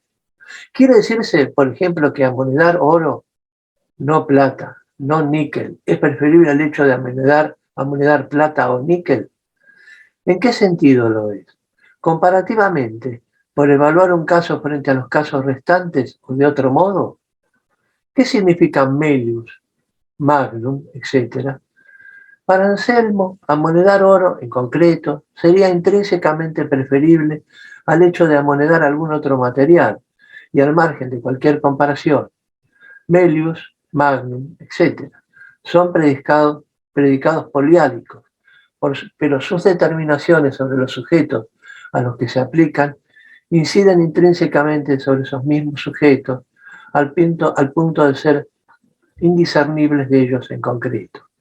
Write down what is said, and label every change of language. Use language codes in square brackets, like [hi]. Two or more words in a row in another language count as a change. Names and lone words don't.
[es] Quiere decirse, por ejemplo, que amonedar oro, no plata, no níquel, es preferible al hecho de amonedar plata o níquel. ¿En qué sentido lo es? Comparativamente, por evaluar un caso frente a los casos restantes o de otro modo. ¿Qué significan [la] melius, magnum, [es] etcétera? Para Anselmo, amonedar oro en concreto sería intrínsecamente preferible al hecho de amonedar algún otro material y al margen de cualquier comparación. [la] Melius, magnum, [es] etcétera, son predicados poliádicos, pero sus determinaciones sobre los sujetos a los que se aplican inciden intrínsecamente sobre esos mismos sujetos al punto de ser indiscernibles de ellos en concreto.